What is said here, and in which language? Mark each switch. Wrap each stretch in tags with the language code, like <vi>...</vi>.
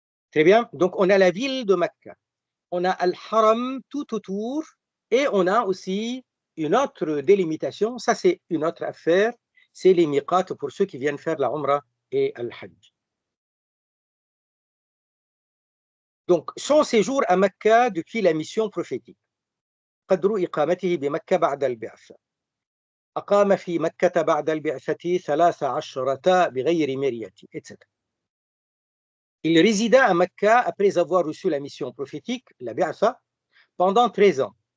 <fr>Très bien. Donc, on a la ville de Mecca. On a Al-Haram tout autour. Et on a aussi une autre délimitation. Ça, c'est une autre affaire. C'est les miqat pour ceux qui viennent faire la Umrah et Al-Hajj. Donc, son séjour à Mecca depuis la mission prophétique.</fr> <ar>قدر إقامته بمكة بعد البعثة. أقام في مكة بعد البعثة 13 بغير مرية, etc.</ar> <fr>Il résida à Mecca après avoir reçu la mission prophétique, la Bi'atha, pendant 13 ans.</fr>